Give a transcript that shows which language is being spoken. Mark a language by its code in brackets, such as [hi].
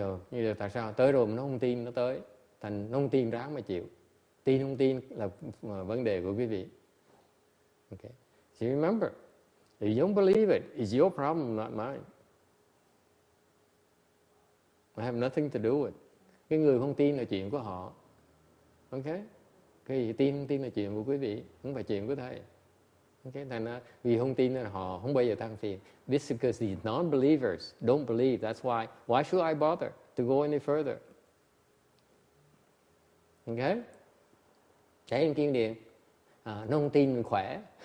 [vi] Như là tại sao tới rồi mà nó không tin nó tới, thành nó không tin ráng mà chịu. Tin không tin là vấn đề của quý vị. [en] Okay. So remember, if you don't believe it, it's your problem, not mine. I have nothing to do with it. [vi] Cái người không tin là chuyện của họ. Ok, cái gì tin không tin là chuyện của quý vị, không phải chuyện của thầy. Okay, thành ra vì không tin nên họ không bao giờ than phiền. [en] This is because these non-believers don't believe. That's why should I bother to go any further? Okay? [vi] Trái em Kim Điền, nó không tin mình khỏe.